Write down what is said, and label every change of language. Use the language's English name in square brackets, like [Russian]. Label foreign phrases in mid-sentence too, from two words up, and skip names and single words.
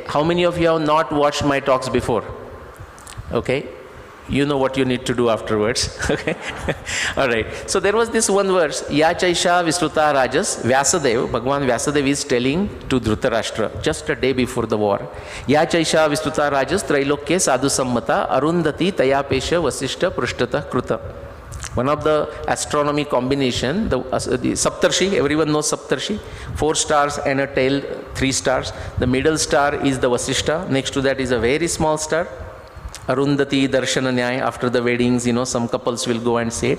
[English] How many of you have not watched my talks before? Okay. You know what you need to do afterwards. Okay. All right. So there was this one verse, [Sanskrit] Ya Chaisha Visruta Rajas, [English] Vyasadeva, Bhagwan Vyasadeva is telling to Dhritarashtra just a day before the war. [Sanskrit] Ya Chaisha Visruta Rajas, Trailokya Sadhu Sammata, Arundhati Tayapesha Vasishta Prushtata Kruta. [English] One of the astronomy combination, the Saptarshi, everyone knows Saptarshi, 4 stars and a tail, 3 stars. The middle star is the Vasishta. Next to that is a very small star, [Sanskrit] Arundhati Darshana Nyaya. [English] After the weddings, some couples will go and say it.